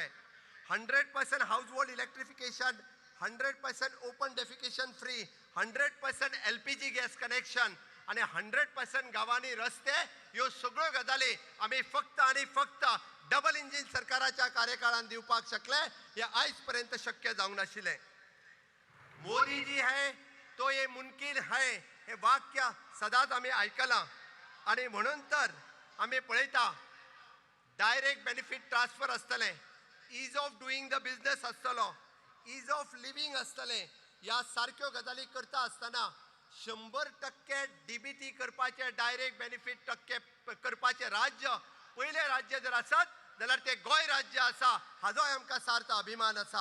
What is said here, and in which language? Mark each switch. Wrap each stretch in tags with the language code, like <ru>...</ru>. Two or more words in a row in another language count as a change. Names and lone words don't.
<kok>100%</kok> <en>household electrification,</en> <kok>100%</kok> <en>open defecation free,</en> <kok>100%</kok> <en>LPG gas connection</en> <kok>आणि 100% गावांनी रस्ते ह्यो सगळ्यो गजाली आमी फक्त आणि फक्त</kok> <en>double engine</en> <kok>सरकाराच्या कार्यकाळात दिवपाक शकले. हे आयज पर्यंत शक्य जावंक नाशिल्ले.</kok> <hi>मोदी जी है तो ये मुमकिन है</hi> <kok>हे वाक्य सदांच आमी आयकलां आणि म्हणून तर आमी पळयता</kok> <en>direct benefit transfer</en> <kok>आसतले,</kok> <en>ease of doing the business</en> <kok>आसतलो,</kok> <en>ease of living</en> <kok>आसतले. ह्या सारक्यो गजाली करता असताना 100% DBT करपाचे</kok> <en>direct benefit</en> <kok>टक्के करपाचे राज्य पहिले राज्य जर आसत जाल्यार ते गोंय राज्य आसा हाजोय आमकां सार्थ अभिमान आसा.</kok>